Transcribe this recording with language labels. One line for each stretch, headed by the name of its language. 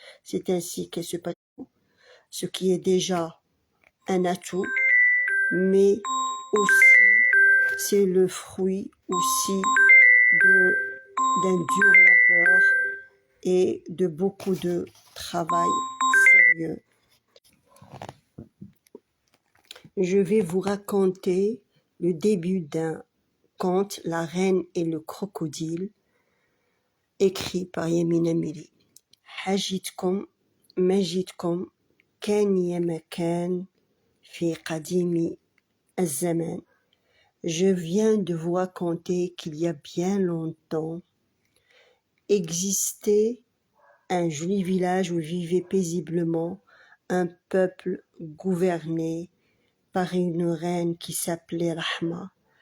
French: C'est ainsi qu'elle se passe, ce qui est déjà un atout, mais aussi c'est le fruit aussi d'un dur labeur et de beaucoup de travail sérieux. Je vais vous raconter le début d'un conte, La Reine et le Crocodile, écrit par Yamina Miri.
Arabic: حاجتكم مجدكم كان يا مكان في قديم الزمان.
French: Je viens de vous raconter qu'il y a bien longtemps existait un joli village où vivait paisiblement un peuple gouverné par une reine qui s'appelait Rahma.